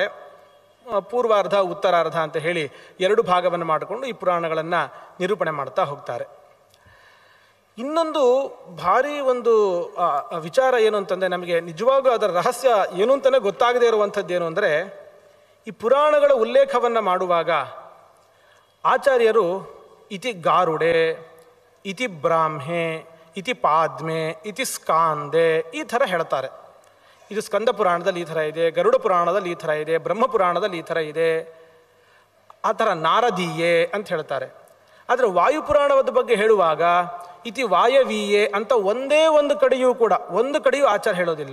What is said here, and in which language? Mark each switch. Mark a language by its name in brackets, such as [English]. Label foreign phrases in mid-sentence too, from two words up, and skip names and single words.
[Kannada] ಪೂರ್ವಾರ್ಧ, ಉತ್ತರಾರ್ಧ ಅಂತ ಹೇಳಿ 2 ಭಾಗವನ್ನು ಮಾಡಿಕೊಂಡು ಈ ಪುರಾಣಗಳನ್ನು ನಿರೂಪಣೆ ಮಾಡ್ತಾ ಹೋಗ್ತಾರೆ. ಇನ್ನೊಂದು ಭಾರಿ ಒಂದು ವಿಚಾರ ಏನು ಅಂತಂದರೆ, ನಮಗೆ ನಿಜವಾಗೂ ಅದರ ರಹಸ್ಯ ಏನು ಅಂತಲೇ ಗೊತ್ತಾಗದೇ ಇರುವಂಥದ್ದು ಏನು ಅಂದರೆ, ಈ ಪುರಾಣಗಳ ಉಲ್ಲೇಖವನ್ನು ಮಾಡುವಾಗ ಆಚಾರ್ಯರು [Sanskrit] ಇತಿ ಗಾರುಡೆ, ಇತಿ ಬ್ರಾಹ್ಮೆ, ಇತಿ ಪಾದ್ಮೆ, ಇತಿ ಸ್ಕಾಂದೆ [Kannada] ಈ ಥರ ಹೇಳ್ತಾರೆ. ಇದು ಸ್ಕಂದ ಪುರಾಣದಲ್ಲಿ ಈ ಥರ ಇದೆ, ಗರುಡ ಪುರಾಣದಲ್ಲಿ ಈ ಥರ ಇದೆ, ಬ್ರಹ್ಮಪುರಾಣದಲ್ಲಿ ಈ ಥರ ಇದೆ, ಆ ಥರ ನಾರದೀಯೆ ಅಂತ ಹೇಳ್ತಾರೆ. ಆದರೆ ವಾಯುಪುರಾಣದ ಬಗ್ಗೆ ಹೇಳುವಾಗ [Sanskrit] ಇತಿ ವಾಯವೀಯೆ [Kannada] ಅಂತ ಒಂದೇ ಒಂದು ಕಡೆಯೂ ಕೂಡ ಒಂದು ಕಡೆಯೂ ಆಚಾರ್ಯ ಹೇಳೋದಿಲ್ಲ.